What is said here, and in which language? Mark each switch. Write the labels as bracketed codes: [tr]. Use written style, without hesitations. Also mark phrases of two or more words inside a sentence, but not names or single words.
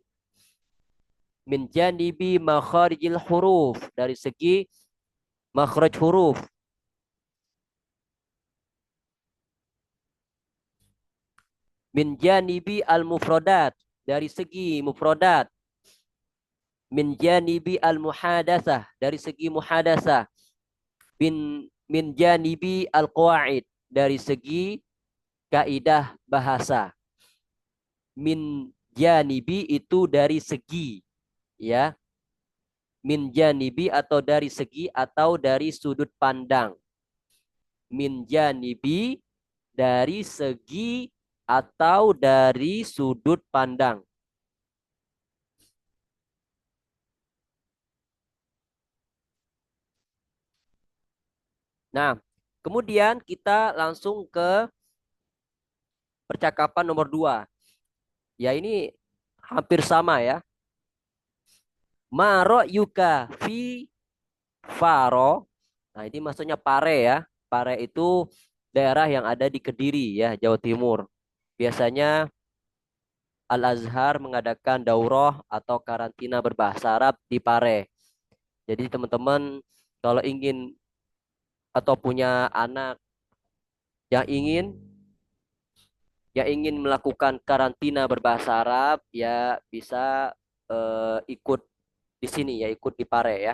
[ar] من جانب مخارج الحروف. [id] Dari segi makhraj huruf. [ar] من جانب المفردات, [id] dari segi mufradat. [ar] من جانب المحادثة, [id] dari segi muhadatsah. [ar] من جانب القواعد, [id] dari segi kaidah bahasa. [ar] من جانب [id] itu dari segi, ya. [ar] من جانب [id] atau dari segi atau dari sudut pandang. [ar] من جانب [id] dari segi atau dari sudut pandang. Nah, kemudian kita langsung ke percakapan nomor 2. Ya, ini hampir sama ya. [ar] ما رأيك في فارو. [id] Nah, ini maksudnya Pare ya. Pare itu daerah yang ada di Kediri ya, Jawa Timur. Biasanya Al-Azhar mengadakan daurah atau karantina berbahasa Arab di Pare. Jadi teman-teman kalau ingin atau punya anak yang ingin melakukan karantina berbahasa Arab, ya bisa ikut di sini ya, ikut di Pare ya.